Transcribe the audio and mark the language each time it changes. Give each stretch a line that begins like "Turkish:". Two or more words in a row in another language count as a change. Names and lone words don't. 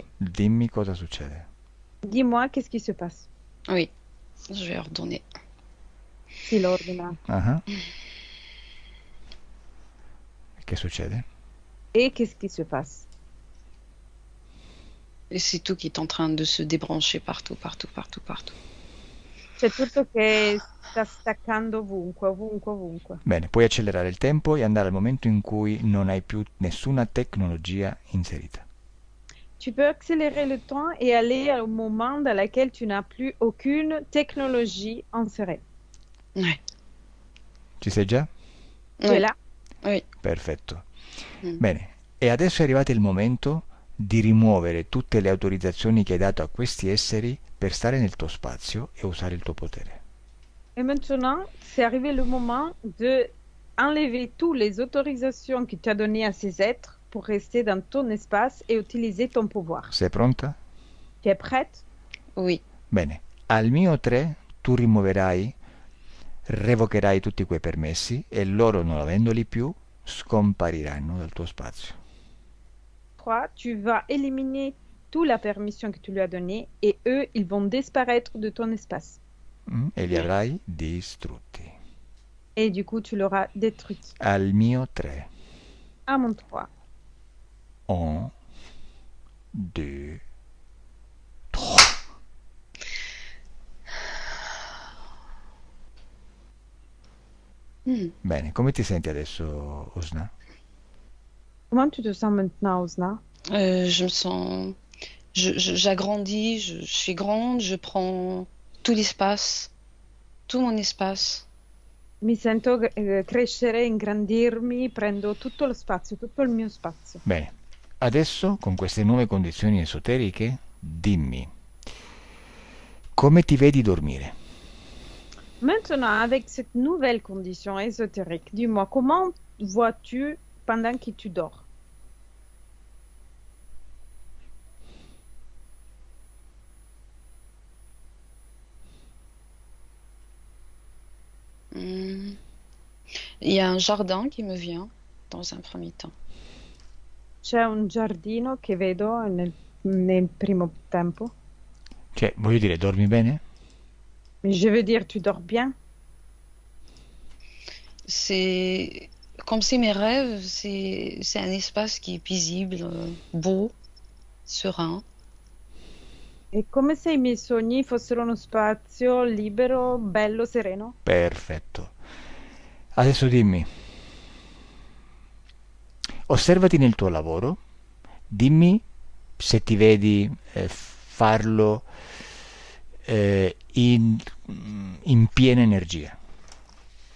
Italian: Dimmi cosa succede.
French: Dis-moi, qu'est-ce qui se passe? Oui, je vais ordonner.
Italian: Si l'ordina. Ah. Che succede?
French: Et qu'est-ce qui se passe? Et c'est tout qui est en train de se débrancher partout, partout, partout, partout.
Italian: C'è tutto che sta staccando ovunque, ovunque, ovunque. Bene, puoi accelerare il tempo e andare al momento in cui non hai più nessuna tecnologia inserita.
French: Tu peux accélérer le temps et aller au moment dans lequel tu n'as plus aucune technologie insérée. Ouais.
Italian: Ci sei già?
French: Tu es là? Oui.
Italian: Perfetto. Mm. Bene, e adesso è arrivato il momento di rimuovere tutte le autorizzazioni che hai dato a questi esseri per stare nel tuo spazio e usare il tuo potere.
French: Et maintenant, c'est arrivé le moment de enlever toutes les autorisations que tu as données à ces êtres pour rester dans ton espace et utiliser ton pouvoir.
Italian: Sei pronta?
French: Tu es prête? Oui.
Italian: Bene, al mio 3 tu rimuoverai, revocherai tutti quei permessi e loro, non avendoli più, scompariranno dal tuo spazio. 3,
French: tu vas éliminer toute la permission que tu lui as donnée et eux, ils vont disparaître de ton espace.
Italian: E li avrai distrutti.
French: Et du coup, tu l'auras détruit.
Italian: Al mio 3.
French: À mon 3. 1, 2, 3.
Italian: Bene, come ti senti adesso, Osna?
French: Comment tu te sens maintenant, Osna? Je me sens. J'agrandis, je suis grande, je prends tout l'espace, tout mon espace.
Italian: Mi sento crescere, ingrandirmi, prendo tutto lo spazio, tutto il mio spazio. Bene, adesso con queste nuove condizioni esoteriche, dimmi, come ti vedi dormire?
French: Maintenant, avec cette nouvelle condition ésotérique, dis-moi, comment vois-tu pendant que tu dors? Il y a un jardin qui me vient dans un premier temps.
Italian: C'è un giardino che vedo nel primo tempo. Cioè, voglio dire, dormi bene?
French: Mais je veux dire, tu dors bien? C'est comme c'est mes rêves, c'est un espace qui est paisible, beau, serein.
Italian: È come se i miei sogni fossero uno spazio libero, bello, sereno. Perfetto. Adesso dimmi, osservati nel tuo lavoro, dimmi se ti vedi farlo in piena energia.